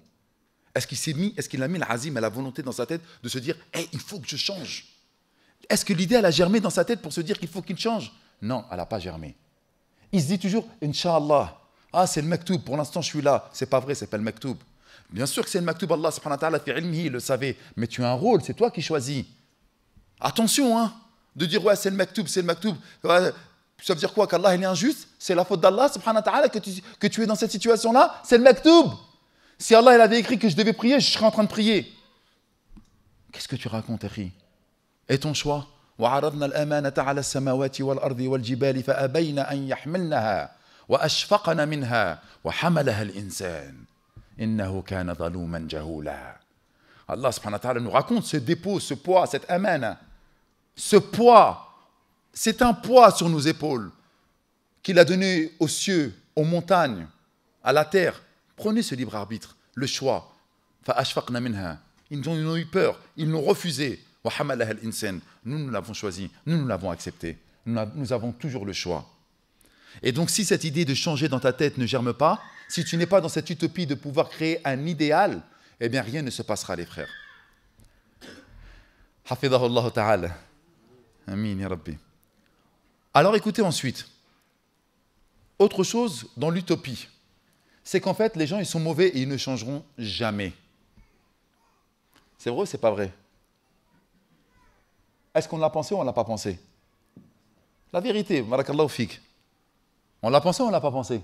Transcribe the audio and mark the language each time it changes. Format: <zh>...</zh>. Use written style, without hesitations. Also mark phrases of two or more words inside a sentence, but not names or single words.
<fr>Est-ce qu'il a mis l'azim et la volonté dans sa tête de se dire hey, il faut que je change? Est-ce que l'idée, elle a germé dans sa tête pour se dire qu'il faut qu'il change? Non, elle n'a pas germé. Il se dit toujours Inch'Allah. Ah, c'est le maktoub, pour l'instant je suis là. C'est pas vrai, c'est pas le maktoub. Bien sûr que c'est le maktoub,</fr> <ar>الله سبحانه وتعالى في علمه,</ar> <fr>il le savait. Mais tu as un rôle, c'est toi qui choisis. Attention, hein, de dire ouais, c'est le maktoub, c'est le maktoub. Ouais, ça veut dire quoi? Qu'Allah il est injuste? C'est la faute d'</fr> <ar>الله سبحانه وتعالى</ar> <fr>que tu es dans cette situation-là? C'est le maktoub. Si Allah il avait écrit que je devais prier, je serais en train de prier. Qu'est-ce que tu racontes, Akhi? Et ton choix?</fr> <ar>وعرضنا الأمانة على السماوات والأرض والجبال فأبين أن يحملنها وأشفقن منها وحملها الإنسان إنه كان ظلوما جهولا. الله سبحانه وتعالى</ar> <fr>nous raconte ce dépôt, ce poids, cette amana. Ce poids, c'est un poids sur nos épaules qu'il a donné aux cieux, aux montagnes, à la terre. Prenez ce libre arbitre, le choix.</fr> <ar>فأشفقن منها.</ar> <fr>Ils ont eu peur, ils l'ont refusé. Nous, nous l'avons choisi, nous l'avons accepté. Nous avons toujours le choix. Et donc, si cette idée de changer dans ta tête ne germe pas, si tu n'es pas dans cette utopie de pouvoir créer un idéal, eh bien, rien ne se passera, les frères.</fr> <ar>حفظه الله تعالى. آمين، يا ربي.</ar> <fr>Alors, écoutez ensuite. Autre chose dans l'utopie, c'est qu'en fait, les gens, ils sont mauvais et ils ne changeront jamais. C'est vrai ou c'est pas vrai? Est-ce qu'on l'a pensé ou on ne l'a pas pensé? La vérité,</fr> <ar>بارك الله فيك.</ar> <fr>On l'a pensé ou on ne l'a pas pensé?</fr>